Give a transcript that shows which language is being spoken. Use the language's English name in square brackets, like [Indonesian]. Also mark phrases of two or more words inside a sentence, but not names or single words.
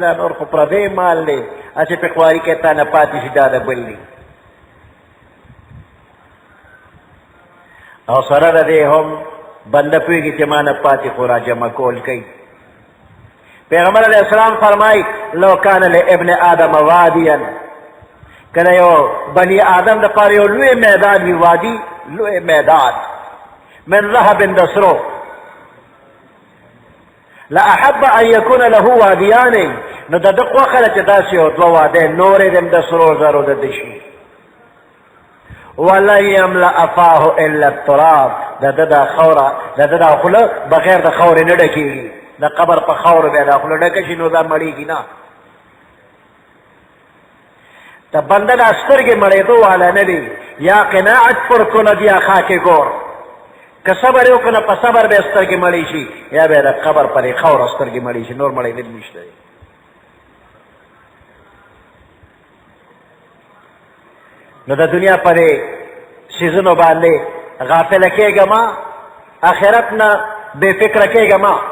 [Pashto] دا نور خو پردی مال دی، هسې پې خواري کې تا نه پاتې شي، دا د بل دي. او سره د دې هم بنده پوهېږي چې ما نه پاتې خو را جمع کول کوي. پیغمبر علیه السلام فرمایي [Arabic] لو کان لابن آدم وادیا، [Pashto] کله یو بني آدم دپاره یو لوی میدان وي، وادي لوی میدان [Arabic] من ذهب [Pashto] د سرو، [Arabic] لاحب ان یکون له وادیان، [Pashto] نو د ده خوښه ده چې داسې یو دوه واده نورې د د سرو زرو د ده شي. [Arabic] ولن یملأ فاه الا التراب، [Pashto] د ده دا خوره د ده دا خوله بغیر د خورې نه ډکېږي. د قبر په خاورو بیا دا خوله ډکه شي، نو دا مړېږي نه. ته بنده دا سترګې مړېدو والا نه دی، [Persian] یا قناعت پر کند یا خاک ګور. [Pashto] که صبر یې وکړه په صبر به یې سترګې مړې شي، یا به یې د قبر په دې خاوره سترګې مړې شي، نور مړېدل نشته دی. نو د دنیا په دې څیزونو باندې غافله کېږه ما، آخرت نه بې فکره کېږه ما.